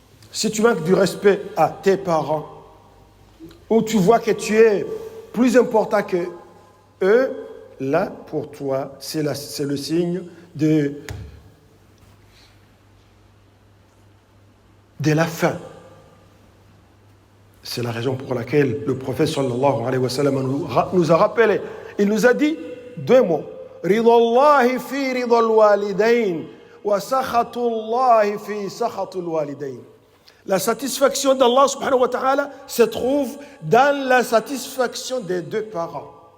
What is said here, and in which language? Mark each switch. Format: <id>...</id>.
<fr>Si tu manques du respect à tes parents, ou tu vois que tu es plus important que eux, là, pour toi, c'est le signe de la fin. C'est la raison pour laquelle le prophète sallallahu alayhi wa sallam nous a rappelé. Il nous a dit 2 mots.</fr> <ar>رضا الله في رضا الوالدين وسخط الله في سخط الوالدين.</ar> <fr>La satisfaction d'Allah subhanahu wa ta'ala se trouve dans la satisfaction des deux parents.</fr>